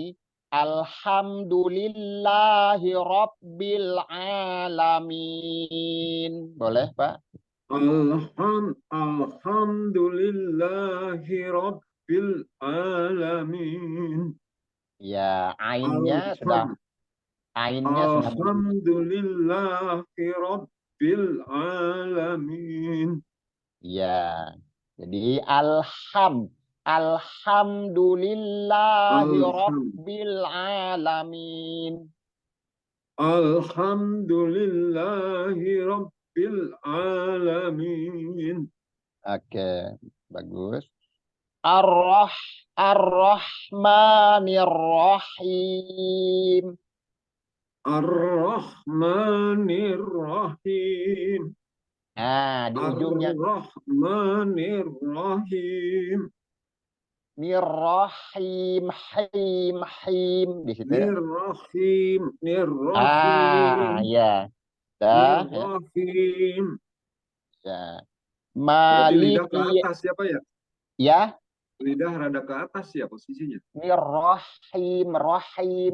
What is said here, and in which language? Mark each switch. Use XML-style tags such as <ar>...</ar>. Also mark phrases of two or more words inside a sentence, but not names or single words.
<ar>Alhamdulillahi Rabbil Alamin.</ar> <id>Boleh, Pak?</id> <ar>Alhamdulillahi Rabbil Alamin.</ar> <id>Ya, ainnya sudah</id> <ar>Alham,</ar> <id>ainnya sudah</id> <ar>Alhamdulillahi Rabbil Alamin.</ar> <id>ya. Jadi Alhamdulillahi</id> <ar>Alham, Rabbil Alamin. Alhamdulillahi Rabbil Alamin.</ar> <id>Oke, bagus.</id> <ar>Ar-Rah Ar-Rahmanir-Rahim. Ar-Rahmanir-Rahim.</ar> <id>Nah, di ujungnya</id> <ar>Ar-Rahmanir-Rahim. Nirrahim, him, him</ar> <id>di situ.</id> <ar>Nir-Rahim. Nir-Rahim.</ar> <id>Ah, ya. Dah, ya.</id> <ar>Nir-Rahim.</ar> <id>Ya. Berarti lidah ke Maliki, atas ya Pak ya? ya. Lidah rada ke atas ya posisinya.</id> <ar>Nirrahim, rahim.</ar>